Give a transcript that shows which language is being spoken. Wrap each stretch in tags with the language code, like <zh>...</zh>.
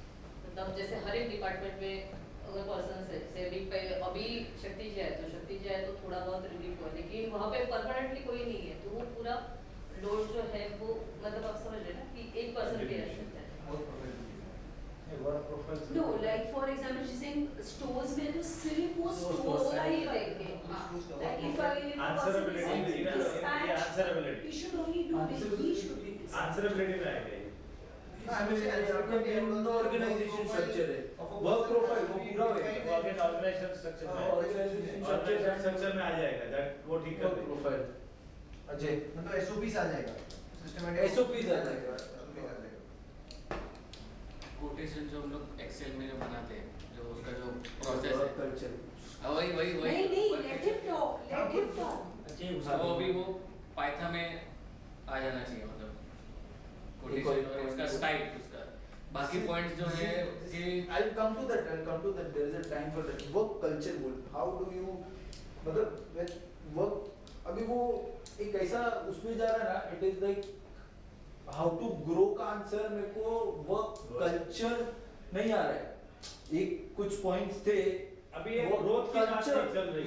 <hi>मतलब जैसे हर एक डिपार्टमेंट में अगर पर्सन है, सेविंग पे अभी शक्ति जी है तो शक्ति जी है तो थोड़ा बहुत रिलीफ हुआ, लेकिन वहाँ पे परमानेंटली कोई नहीं है तो वो पूरा लोड जो है वो मतलब आप समझ रहे हैं ना कि एक पर्सन पे रह सकता है.</hi> <en>no like for example</en> <hi>जैसे स्टोर्स में तो सिर्फ वो स्टोर का ही देंगे.</hi> <en>Like if I Answerability, ये answerability. he should only do this, he should do this.</en> <hi>Answerability में आएगा ये. ऑर्गेनाइजेशन स्ट्रक्चर है, वर्क प्रोफाइल वो पूरा होगा. ऑर्गेनाइजेशन स्ट्रक्चर में आ जाएगा, दैट वो ठीक कर देंगे. प्रोफाइल अजय मतलब SOPs आ जाएगा. SOPs आ जाएगा. कोटेशन जो हम लोग एक्सेल में जो बनाते हैं, जो उसका जो प्रोसेस है कल्चर वही</hi> <en>नहीं let him talk, let him talk.</en> <hi>वो अभी वो पाइथन में आ जाना चाहिए, मतलब कोटेशन और उसका स्टाइल उसका बाकी पॉइंट्स जो है कि</hi> <en>I'll come to that there is a time for that.</en> <hi>Work culture बोल,</hi> <en>how do you</en> <hi>मतलब वर्क अभी वो एक ऐसा उसमें जा रहा है ना,</hi> <en>it is like how to grow</en> <hi>का आंसर मेरे को वर्क कल्चर नहीं आ रहा है. एक कुछ पॉइंट्स थे अभी ये ग्रोथ की बात नहीं चल रही.</hi>